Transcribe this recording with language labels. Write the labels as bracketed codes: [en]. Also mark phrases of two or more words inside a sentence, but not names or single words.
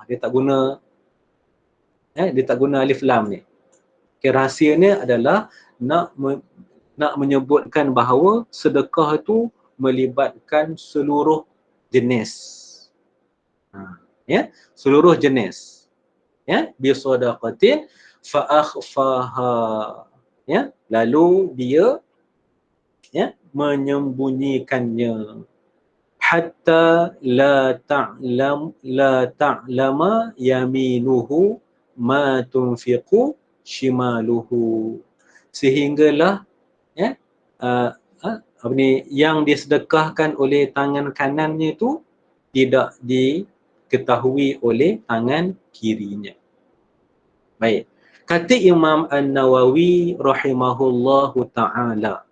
[ms] Dia tak guna [ar] ألف لام [ms] ni. Okay, rahsianya adalah nak menyebutkan bahawa sedekah itu melibatkan seluruh jenis. Seluruh jenis. [ar] بصدقة فأخفاها. [ms] Lalu dia menyembunyikannya. [ar] حتى لا تعلم يمينه ما تنفق شماله. [ms] Sehinggalah yang disedekahkan oleh tangan kanannya itu tidak diketahui oleh tangan kirinya. Baik. Kata Imam An-Nawawi [ar] رحمه الله تعالى.